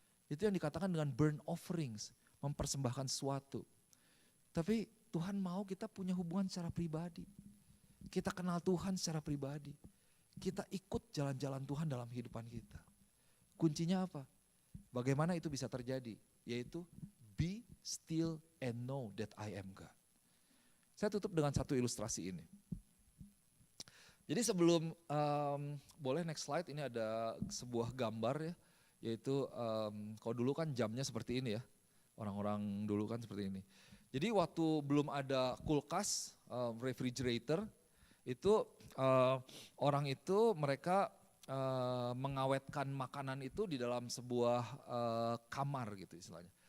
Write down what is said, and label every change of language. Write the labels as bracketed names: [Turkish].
[Indonesian] Itu yang dikatakan dengan burnt offerings, mempersembahkan sesuatu. Tapi Tuhan mau kita punya hubungan secara pribadi. Kita kenal Tuhan secara pribadi. Kita ikut jalan-jalan Tuhan dalam kehidupan kita. Kuncinya apa? Bagaimana itu bisa terjadi? [English] Yaitu be still and know that I am God. [Indonesian] Saya tutup dengan satu ilustrasi ini. Jadi sebelum, boleh next slide, ini ada sebuah gambar ya. Yaitu kalau dulu kan jamnya seperti ini ya. Orang-orang dulu kan seperti ini. Jadi waktu belum ada kulkas, refrigerator, itu orang itu mereka mengawetkan makanan itu di dalam sebuah kamar gitu istilahnya.